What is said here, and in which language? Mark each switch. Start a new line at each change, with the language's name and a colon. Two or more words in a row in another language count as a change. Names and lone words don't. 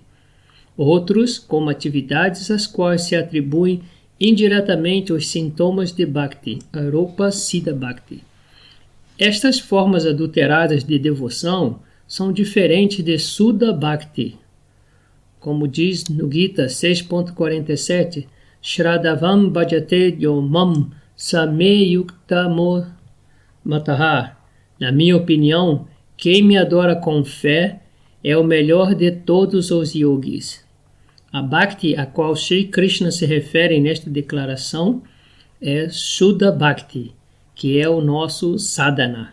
Portuguese: Outros, como atividades às quais se atribuem indiretamente os sintomas de Bhakti,
Sanskrit: Aropa Siddha Bhakti.
Portuguese: Estas formas adulteradas de devoção são diferentes de
Sanskrit: Suddha Bhakti.
Portuguese: Como diz no Gita
Sanskrit: 6.47, Shraddhavam bhajate yomam same yuktamo mataha.
Portuguese: Na minha opinião, quem me adora com fé é o melhor de todos os yogis. A Bhakti a qual Sri Krishna se refere nesta declaração é
Sanskrit: Shuddha Bhakti,
Portuguese: que é o nosso sadhana.